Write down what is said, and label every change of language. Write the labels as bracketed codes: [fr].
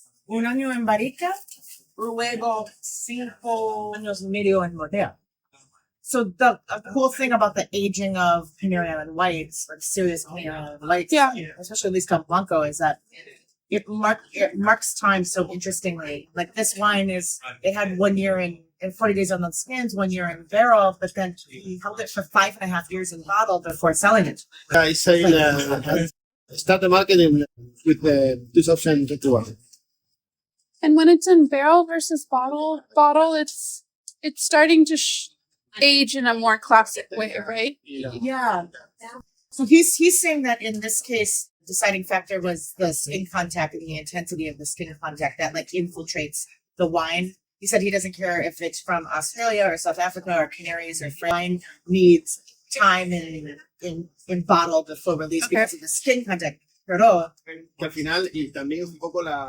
[es] Un año en barrica, luego 5 años y medio en botella. [en] So the cool thing about the aging of Pinot Noir and whites, serious Pinot Noir and whites, especially Liston Blanco, is that it marks time so interestingly. This wine it had 1 year in 40 days on the skins, 1 year in barrel, but then he held it for 5.5 years in bottle before selling it. I say start the marketing with the 2021. And when it's in barrel versus bottle, it's starting to age in a more classic way, right? Yeah. So he's saying that in this case, deciding factor was the skin contact and the intensity of the skin contact that infiltrates the wine. He said he doesn't care if it's from Australia or South Africa or Canaries or France. Wine needs time in bottle before release because of the skin contact. [es] Pero Que al final, y también es un poco